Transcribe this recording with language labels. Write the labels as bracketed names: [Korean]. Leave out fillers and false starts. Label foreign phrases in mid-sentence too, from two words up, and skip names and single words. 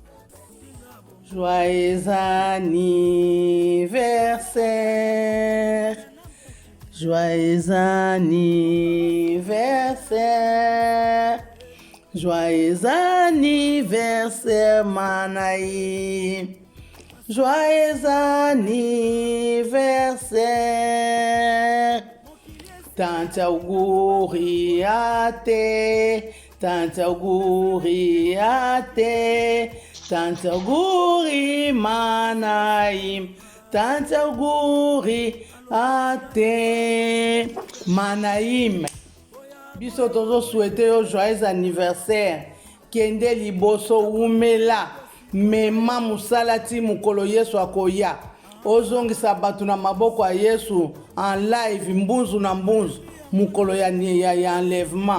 [French] joyeux anniversaire, joyeux anniversaire, joyeux anniversaire Manaïm, joyeux anniversaire. [Italian] Tante auguri ate, tante auguri ate, tante auguri Manaïm, tante auguri ate. [Lingala] Manaïm, biso tozo souhaiter yo [French] joyeux anniversaire. [Lingala] Kende liboso umela, mema musala ti mukolo Yesu akoya. Ozongisa batu na maboko ya Yesu [French] en live [Lingala] mbunzu na mbunzu mukolo ya enlèvement.